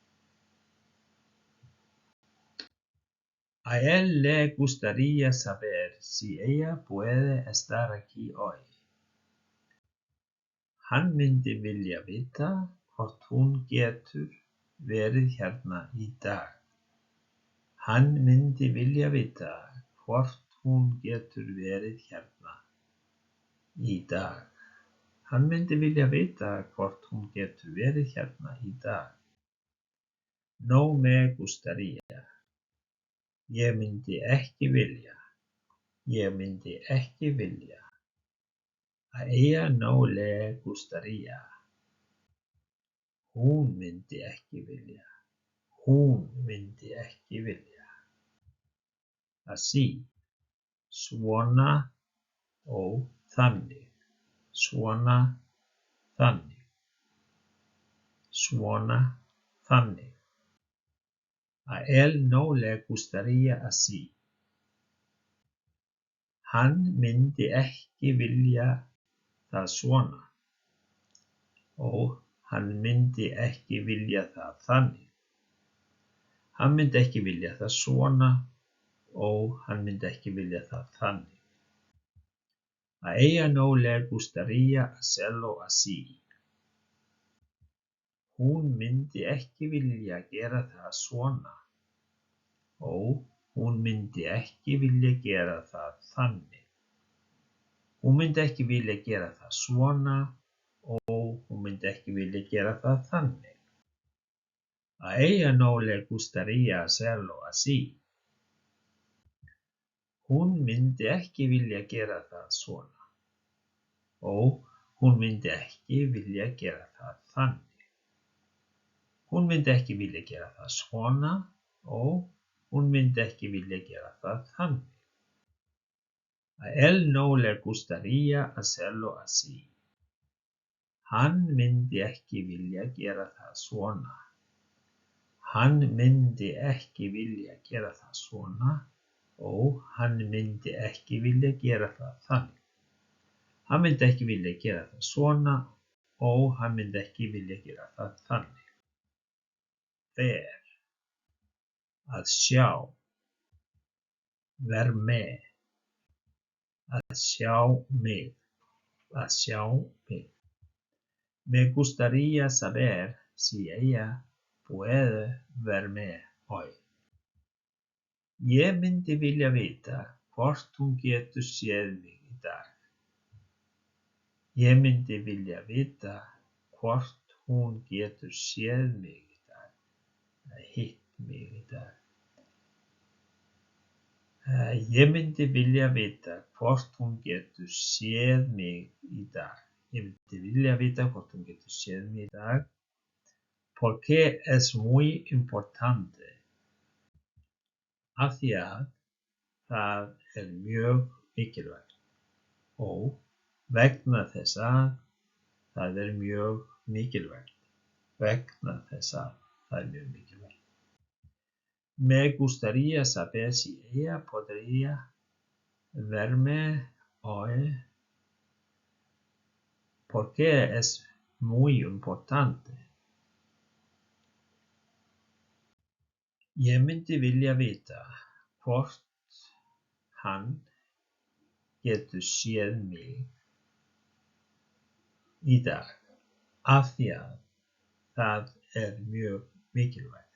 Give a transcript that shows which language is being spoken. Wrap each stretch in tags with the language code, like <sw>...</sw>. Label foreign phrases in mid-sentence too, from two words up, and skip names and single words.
<es>A él le gustaría saber si ella puede estar aquí hoy.</es> <is>Hann myndi vilja vita hvort hún getur verið hérna í dag. Hann myndi vilja vita hvort hún getur verið hérna í dag. Hann myndi vilja vita hvort hún getur verið hérna í dag.</is> <es>No me gustaría.</es> <is>Ég myndi ekki vilja. Ég myndi ekki vilja.</is> <es>A ella no le gustaría.</es> <is>Hún myndi ekki vilja. Hún myndi ekki vilja. Así. Svona og þannig. Svona, þannig. Svona, þannig.</is> <es>A él no le gustaría así.</es> <is>Hann myndi ekki vilja það svona. Og hann myndi ekki vilja það þannig. Hann myndi ekki vilja það svona og hann myndi ekki vilja það þannig.</is> <es>A ella no le gustaría hacerlo así.</es> <is>Hún myndi ekki vilja gera það svona og hún myndi ekki vilja gera það þannig. Hún myndi ekki vilja gera það svona og hún myndi ekki vilja gera það þannig.</is> <es>A ella no le gustaría hacerlo así.</es> <is>Hún myndi ekki vilja gera það svona og hún myndi ekki vilja gera það þannig. Hún myndi ekki vilja gera það svona og hún myndi ekki vilja gera það þannig.</is> <es>A él no le gustaría hacerlo así.</es> <is>Hann myndi ekki vilja gera það svona. Hann myndi ekki vilja gera það svona og hann myndi ekki vilja gera það þannig. Hann myndi ekki vilja gera það svona og hann myndi ekki vilja gera það þannig. Ver. Að sjá. Ver með. Að sjá mig. Að sjá mig.</is> <es>Me gustaría saber si ella puede verme hoy.</es> <is>Ég myndi vilja vita hvort hún getur séð mig í dag. Ég myndi vilja vita hvort hún getur séð mig í dag. Hitt mig í dag. Ég myndi vilja vita hvort hún getur séð mig í dag. Ég myndi vilja vita hvort hún getur séð mig í dag.</is> <es>Porque es muy importante.</es> <is>Af því að það mjög mikilvægt. Og vegna þess að það mjög mikilvægt. Vegna þess að það mjög mikilvægt.</is> <es>Me gustaría saber si ella podría verme hoy. Porque es muy importante.</es> <is>Ég myndi vilja vita hvort hann getur séð mig í dag. Af því að það er mjög mikilvægt.</is>